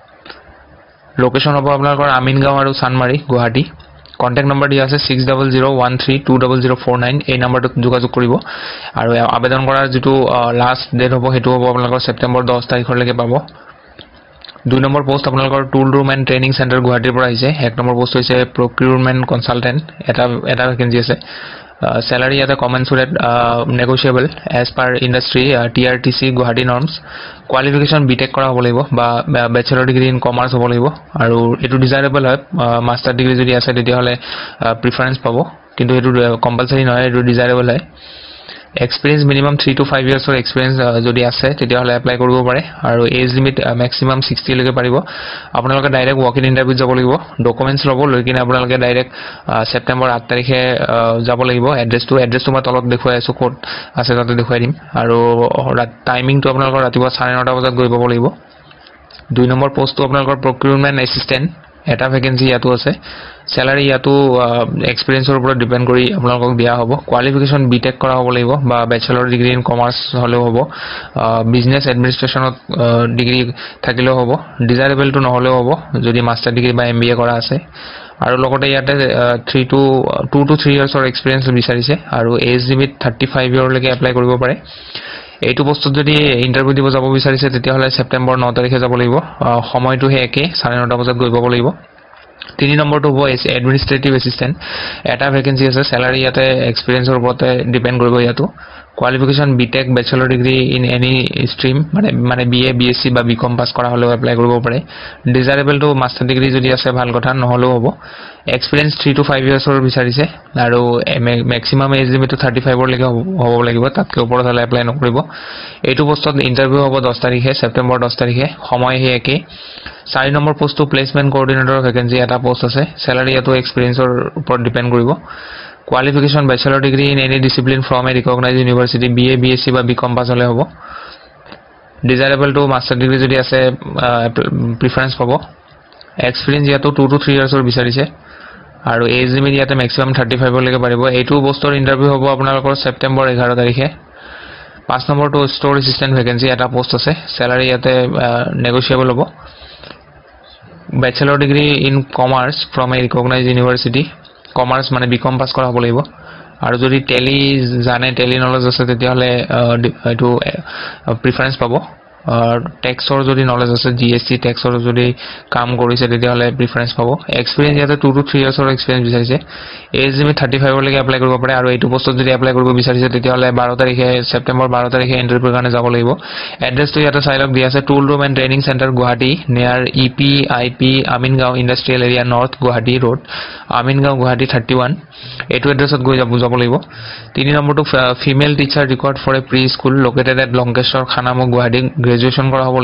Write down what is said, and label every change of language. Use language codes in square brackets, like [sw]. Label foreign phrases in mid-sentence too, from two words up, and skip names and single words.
[as] লোকেশন হ'ব আপোনালোকৰ আমিনগাঁও আৰু সানমাৰী গুৱাহাটী [en] contact number [as] দিয়া আছে 6001320049 এই নম্বৰটোত যোগাযোগ কৰিব আৰু আবেদন কৰাৰ যেটো [en] last date [as] হ'ব হেতু হ'ব আপোনালোকৰ সেপ্টেম্বৰ 10 তাৰিখলৈকে পাব 2 নম্বৰ পোষ্ট আপোনালোকৰ টুল ৰুম এণ্ড ট্ৰেইনিং সেন্টাৰ গুৱাহাটীৰ পৰা আহিছে 1 নম্বৰ পোষ্ট হৈছে [en] procurement consultant [as] এটা ভেকেন্সি আছে [en] salary at a commensurate negotiable as per industry TRTC Guwahati norms qualification BTech [as] কৰা হ'ব লাগিব বা [en] bachelor degree in commerce [as] হ'ব লাগিব আৰু এটো desirable হয় [en] master degree [as] যদি আছে তেতিয়া হলে preference পাব কিন্তু এটো compulsory নহয় এটো desirable হয় [en] experience minimum 3 to 5 years of experience [as] যদি আছে তেতিয়া হলে এপ্লাই কৰিব পাৰে আৰু [en] age limit maximum 60 [as] লৈকে পাৰিব আপোনালোকে [en] direct walk in interview [as] যাব লাগিব ডকুমেন্টছ লব লৈ কিনে আপোনালোকে ডাইৰেক্ট সেপ্টেম্বৰ 8 তাৰিখে যাব লাগিব এড্ৰেছটো মই তলত দেখুৱাই আছো কোড আছে তাতে দেখুৱাই দিম আৰু টাইমিংটো আপোনালোকৰ ৰাতিপুৱা 9:30 বজাত গৈ পাব লাগিব 2 নম্বৰ পোষ্টটো আপোনালোকৰ [en] procurement assistant [as] এটা ভেকেন্সি ইয়াতো আছে salary ইয়াতো এক্সপেৰিয়েন্সৰ ওপৰত ডিপেন্ড কৰি আপোনালোকক দিয়া হ'ব কোৱালিফিকেশন বিটেক কৰা হ'ব লাগিব বা [en] bachelor degree in commerce [as] হলেও হ'ব বিজনেস এডমিনিষ্ট্ৰেচনত ডিগ্ৰী থাকিলেও হ'ব ডিজাইৰেবল টু নহলেও হ'ব যদি [en] master degree [as] বা এমবিএ কৰা আছে আৰু লগতে ইয়াতে [en] 2 to 3 years of experience [as] বিচাৰিছে আৰু [en] age limit 35 year [as] লৈকে এপ্লাই কৰিব পাৰে এইটো পোষ্টত যদি ইন্টাৰভিউ দিব যাব বিচাৰিছে তেতিয়া হলে সেপ্টেম্বৰ 9 তাৰিখে যাব লাগিব সময়টো হে একে 9:30 বজাত গৈ পাব লাগিব 3 নম্বৰটো হ'ব [en] administrative assistant [as] এটা ভেকেন্সি আছে salary ইয়াতে এক্সপেৰিয়েন্সৰ ওপৰতে ডিপেন্ড কৰিব ইয়াতো [en] qualification BTech bachelor degree in any stream [as] মানে [en] BA BSc [as] বা BCom পাস কৰা হলেও এপ্লাই কৰিব পাৰে [en] desirable to master degree [as] যদি আছে ভাল কথা নহলেও হ'ব [en] experience 3 to 5 years or [as] বিচাৰিছে আৰু [en] maximum age limit [as] 35 ৰ লৈকে হ'ব লাগিব তাতকৈ ওপৰত হলে এপ্লাই নকৰিব এইটো পোষ্টত ইন্টাৰভিউ হ'ব 10 তাৰিখে সেপ্টেম্বৰ 10 তাৰিখে সময় হে একে 4 নম্বৰ পোষ্টটো [en] placement coordinator [as] ভেকেন্সি এটা পোষ্ট আছে salary ইয়াতো এক্সপেৰিয়েন্সৰ ওপৰত ডিপেন্ড কৰিব [en] qualification bachelor degree in any discipline from a recognized university BA BSc [as] বা BCom পাস হলে হ'ব [en] desirable to master degree [as] যদি আছে preference পাব experience ইয়াতো [en] 2 to 3 years [as] বিচাৰিছে আৰু [en] age limit [as] ইয়াতে maximum 35 লৈকে পাৰিব এইটো পোষ্টৰ ইন্টাৰভিউ হ'ব আপোনালোকৰ সেপ্টেম্বৰ 11 তাৰিখে 5 নম্বৰটো [en] store assistant [as] ভেকেন্সি এটা পোষ্ট আছে salary ইয়াতে negotiable হ'ব [en] bachelor degree in commerce from a recognized university [as] কমাৰ্চ মানে বিকম পাস কৰা হ'ব লাগিব আৰু যদি টেলি জানে [en] Tally knowledge [as] আছে তেতিয়া হলে এটো প্ৰেফাৰেন্স পাব ট্যাক্সৰ যদি নলেজ আছে জিএসটি ট্যাক্সৰ যদি কাম কৰিছে তেতিয়া হলে প্ৰেফাৰেন্স পাব এক্সপেৰিয়েন্স ইয়াতে [en] 2 to 3 years of experience [as] বিচাৰিছে [en] age limit [as] 35 লৈকে এপ্লাই কৰিব পাৰে আৰু এইটো পোষ্টত যদি এপ্লাই কৰিব বিচাৰিছে তেতিয়া হলে 12 তাৰিখে সেপ্টেম্বৰ 12 তাৰিখে ইন্টাৰভিউৰ কাৰণে যাব লাগিব এড্ৰেছটো ইয়াতে চাইলক দিয়া আছে টুল ৰুম এণ্ড ট্ৰেইনিং সেন্টাৰ গুৱাহাটী নিয়াৰ EPIP আমিনগাঁও ইন্ডাষ্ট্ৰিয়েল এৰিয়া নৰ্থ গুৱাহাটী ৰোড আমিনগাঁও গুৱাহাটী 31 এইটো এড্ৰেছত গৈ যাব লাগিব 3 নম্বৰটো [en] female teacher required for a pre school located at [as] লংকেশ্বৰ খানামুখ গুৱাহাটী গ্ৰেজুৱেচন কৰা হ'ব